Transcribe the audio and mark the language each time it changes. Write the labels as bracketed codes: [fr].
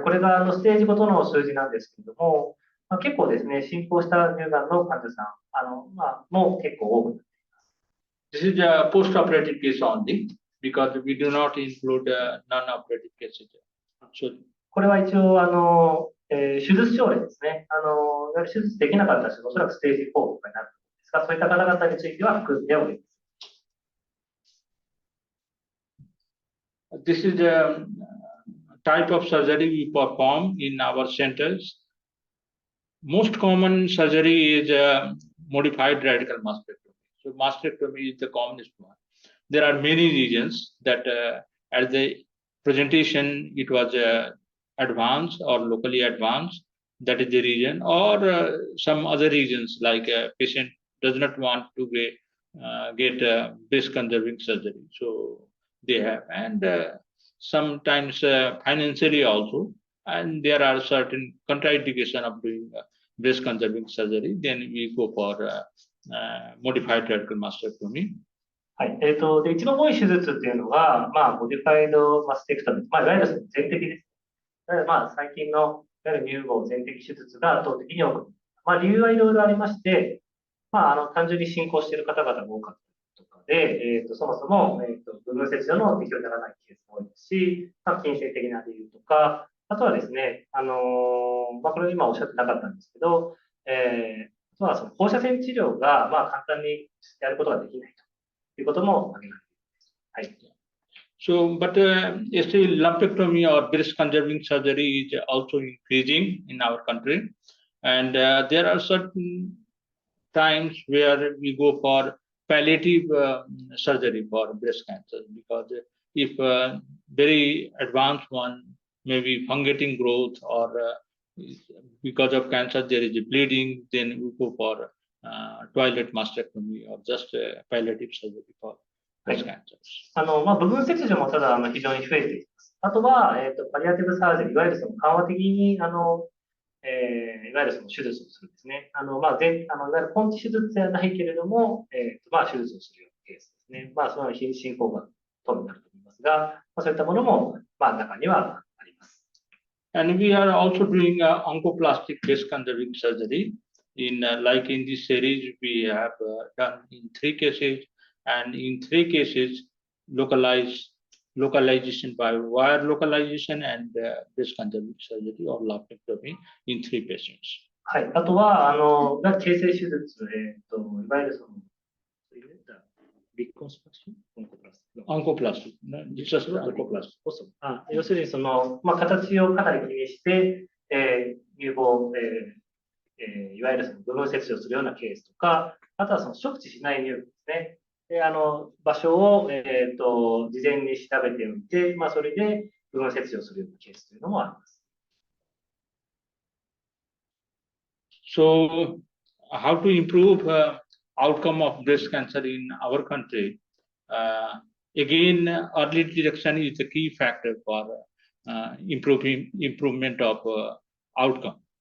[ja] これがステージごとの数字なんですけれども、結構ですね、進行した乳がんの患者さん、もう結構多くなっています。 [en] This is a post-operative case only because we do not include non-operative cases. So, [ja] これは一応、手術症例ですね。いわゆる手術できなかった人がおそらくステージ4とかになると思うんですが、そういった方々については含んでおります。 [en] This is a type of surgery we perform in our centers. Most common surgery is modified radical mastectomy. So mastectomy is the commonest one. There are many regions that at the presentation it was advanced or locally advanced. That is the region, or some other regions like a patient does not want to get breast conserving surgery. So they have, and sometimes financially also, and there are certain contraindication of doing breast conserving surgery. Then we go for modified radical mastectomy. [ja] はい。で、一番多い手術っていうのが、モディファイドマステクトミー、いわゆる全摘です。最近のいわゆる乳房全摘手術が圧倒的に多く、理由はいろいろありまして、単純に進行している方々が多かったりとかで、そもそも、部分切除の適用にならないケースも多いですし、金銭的な理由とか、あとはですね、これ今おっしゃってなかったんですけど、あとはその放射線治療が、簡単にやることができないということも挙げられています。はい。 [en] So, but still lumpectomy or breast conserving surgery is also increasing in our country, and there are certain times where we go for palliative surgery for breast cancer, because if very advanced one, maybe fungating growth, or because of cancer there is a bleeding, then we go for toilet mastectomy or just palliative surgery for breast cancer. [ja] 部分切除もただ非常に増えています。あとは、パリアティブサージャリー、いわゆるその緩和的に、いわゆるその手術をするですね。いわゆる根治手術ではないけれども、手術をするようなケースですね。その進行が等になると思いますが、そういったものも、中にはあります。 [en] And we are also doing oncoplastic breast conserving surgery. Like in this series, we have done in 3 cases, and in 3 cases, localization by wire localization and breast conserving surgery or lumpectomy in 3 patients. [ja] はい。あとは、形成手術、いわゆるその、reconstruction? [en] Oncoplastic. Just oncoplastic. [ja] 要するに、その、形をかなり気にして、乳房、いわゆるその部分切除するようなケースとか、あとはその触知しない乳房ですね。で、場所を、事前に調べておいて、それで部分切除するようなケースというのもあります。 [en] So, how to improve outcome of breast cancer in our country? Again, early detection is a key factor for improvement of outcome.